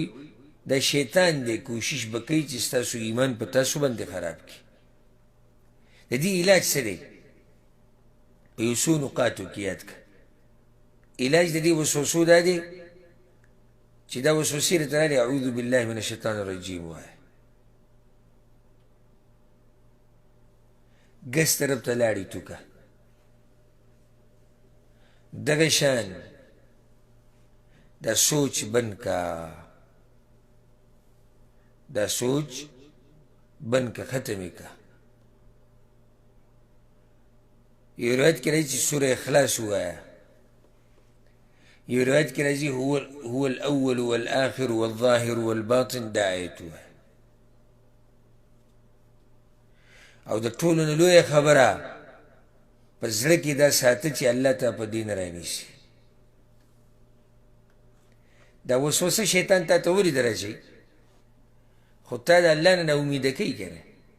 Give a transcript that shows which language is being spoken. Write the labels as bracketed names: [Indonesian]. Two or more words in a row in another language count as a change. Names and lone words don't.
[Pashto] دا شیطان دی، کوشش به کوي چې ستاسو ایمان په تاسو باندې خراب کړي. د دې علاج څه دی؟ په یو څو نقاطو کې یاد کړه. علاج د دې وسوسو دا دی چې دا وسوسې درته رالي، [Arabic] اعوذ بالله من الشیطان الرجیم وایه. [Pashto] ګس طرف ته لاړې توکه. دغه شان دا سوچ بند کا، دا سوچ بند کا، ختمی کا. یو روایت کې راځي چې سوره اخلاص ووایه. [Arabic] یو روایت کې راځي هو الاول والآخر والظاهر والباطن، [Pashto] دا آیت ووایه. او د ټولو نه لویه خبره په زړه کې دا ساته چې الله ته په دین رانیسي. دا وسوسه شیطان تا ته ولې درځي؟ خو تا د الله نه ناامیده کوي که نه.